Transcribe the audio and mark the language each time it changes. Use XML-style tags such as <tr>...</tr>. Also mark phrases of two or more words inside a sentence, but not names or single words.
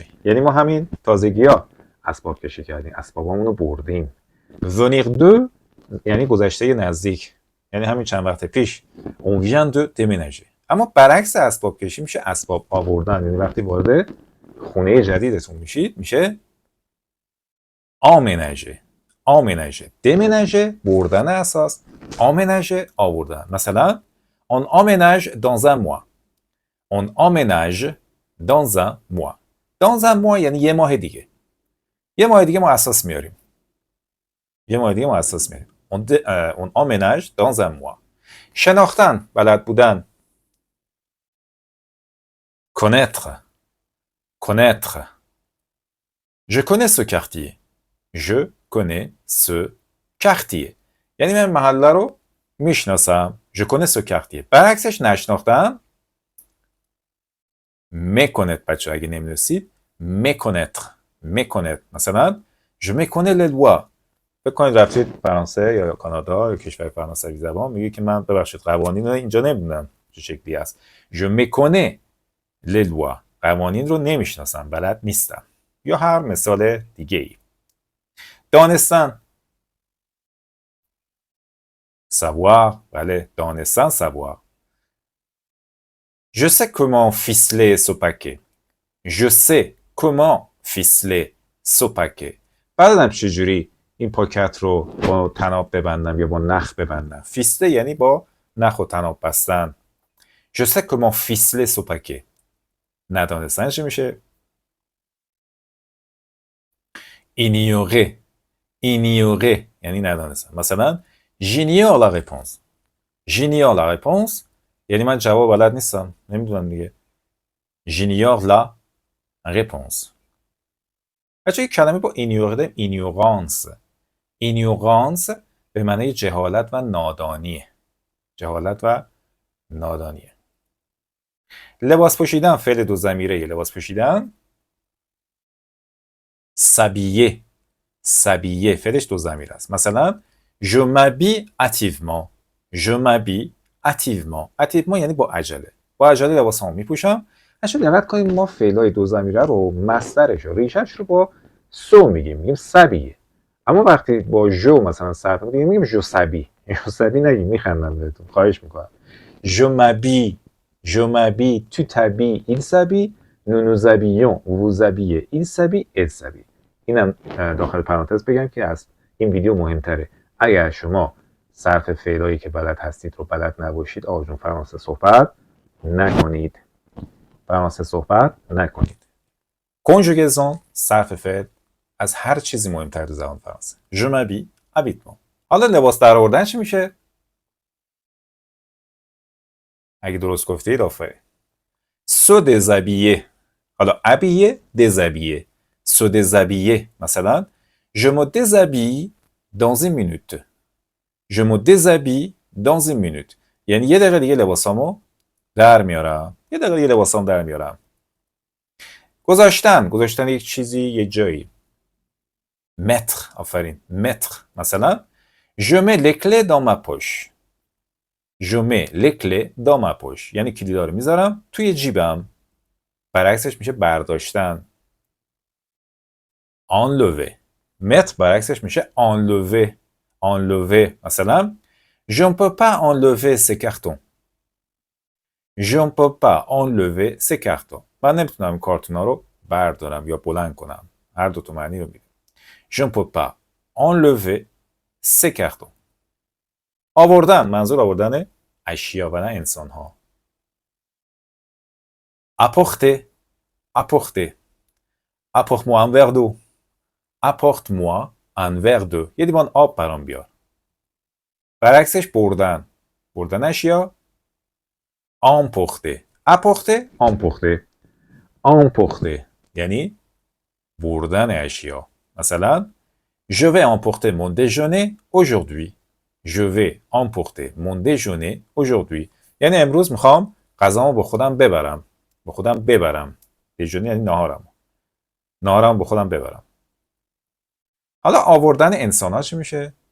<fa>یعنی ما همین تازگی‌ها اسباب کشی کردیم. اسبابامون رو بردیم.</fa> <fr>venir de</fr> <fa>یعنی گذشته نزدیک. یعنی همین چند وقت پیش.</fa> <fr>on vient de déménager.</fr> <fa>اما برعکس اسباب کشی میشه اسباب آوردن. یعنی وقتی وارد خونه جدیدتون میشید میشه emménager.</fa> <fr>emménager. déménager</fr> <fa>بردن اساس.</fa> <fr>emménager</fr> <fa>آوردن. مثلا</fa> <fr>on emménage dans un mois. on emménage dans un mois. dans un mois</fr> <fa>یعنی یه ماه دیگه. یه ماه دیگه ما اساس میاریم. یه ماه دیگه ما اساس میاریم.</fa> <fr>on emménage dans un mois.</fr> <fa>شناختن، بلد بودن.</fa> <fr>connaître. connaître. je connais ce quartier. je connais ce quartier.</fr> <fa>یعنی من محله رو میشناسم.</fa> <fr>je connais ce quartier.</fr> <fa>برعکسش نشناختن. méconnaître. بچه اگه نمیدونستید</fa> <fr>méconnaître. méconnaître. مثلا je méconnais les lois.</fr> <fa>فکر کنید رفتید فرانسه یا کانادا یا کشور فرانسوی زبان، میگه که من ببخشید قوانین رو اینجا نمیدونم چه شکلی است.</fa> <fr>je méconnais les lois.</fr> <fa>قوانین رو نمیشناسم، بلد نیستم. یا هر مثال دیگه ای. دانستن. savoir. بله دانستن savoir.</fa> <fr>je sais comment ficeler ce paquet. je sais comment ficeler ce paquet.</fr> <fa>بلدم چجوری این پاکت رو با تناب ببندم یا با نخ ببندم. فیسله یعنی با نخ و تناب بستن.</fa> <fr>Je sais comment ficeler ce paquet.</fr> <fa>ندانستن چی میشه؟ ignorer.</fa> <fr>ignorer</fr> <fa>یعنی ندانستن. مثلا</fa> <fr>j'ignore la réponse. j'ignore la réponse</fr> <fa>یعنی من جواب بلد نیستم. نمیدونم دیگه.</fa> <fr>j'ignore la réponse.</fr> <fa>بچه یک کلمه با ignorer داریم. ignorance. ignorance به معنی جهالت و نادانیه. جهالت و نادانیه. لباس پوشیدن فعل دو ضمیره لباس پوشیدن.</fa> <fr>s'habiller. s'habiller</fr> <fa>فعلش دو ضمیر است.</fa> <fr>مثلا je m'habille hâtivement. je m'habille hâtivement.</fr> <fa>hâtivement یعنی با عجله. با عجله لباسامو میپوشم. اصلا دقت کنید ما فعلای دو ضمیره رو مصدرش رو ریشش رو با سو میگیم s'habiller. اما وقتی با جو مثلا صرف میگیم جو سبی. جو سبی نگیم میخندم بهتون. خواهش میکنم.</fa> <fr>je m'habille. je m'habille, tu t'habilles, il s'habille, nous nous habillons, vous vous habillez, il s'habille, elle s'habille.</fr> <fa>اینم داخل پرانتز بگم که از این ویدیو مهمتره. اگر شما صرف فعلایی که بلد هستید رو بلد نباشید آقا جون فرانسه صحبت نکنید. فرانسه صحبت نکنید. کنجوگزون صرف فعل از هر چیزی مهمتر تو زبان فرانسه.</fa> <fr>je m'habille, habitement.</fr> <fa>حالا لباس در آوردن چی میشه؟ اگه درست گفتید آفرین.</fa> <fr>se déshabiller. حالا habiller, déshabiller. se déshabiller. مثلا je me déshabille dans une minute. je me déshabille dans une minute.</fr> <fa>یعنی یه دقیقه دیگه لباسامو در میارم. یه دقیقه دیگه لباسامو در میارم. گذاشتن یک چیزی یه جایی.</fa> <fr>mettre. آفرین. mettre. مثلا je mets les clés dans ma poche. je mets les clés dans ma poche.</fr> <fa>یعنی کلیدا رو میذارم توی جیبم. برعکسش میشه برداشتن. enlever.</fa> <fr>mettre</fr> <fa>برعکسش میشه</fa> <fr>enlever. enlever. مثلا je ne peux pas enlever ces cartons. je ne peux pas enlever ces cartons.</fr> <fa>من نمیتونم این کارتونا رو بردارم یا بلند کنم. هر دو تا معنی رو میده.</fa> <fr>je ne peux pas enlever ces cartons.</fr> <fa>آوردن منظور آوردن اشیا و نه انسان ها.</fa> <fr>apporter. apporter. apporte-moi un verre d'eau. apporte-moi un verre d'eau.</fr> <fa>یه لیوان آب برام بیار. برعکسش بردن. بردن اشیا.</fa> <fr>emporter. apporter. emporter. emporter.</fr> <fa>یعنی بردن اشیا.</fa> <fr>مثلا je vais emporter mon déjeuner aujourd'hui. je vais emporter mon déjeuner aujourd'hui.</fr> <fa>یعنی امروز میخوام غذامو با خودم ببرم. با خودم ببرم. déjeuner یعنی ناهارم. ناهارم با خودم ببرم. حالا آوردن انسان ها چی میشه؟</fa>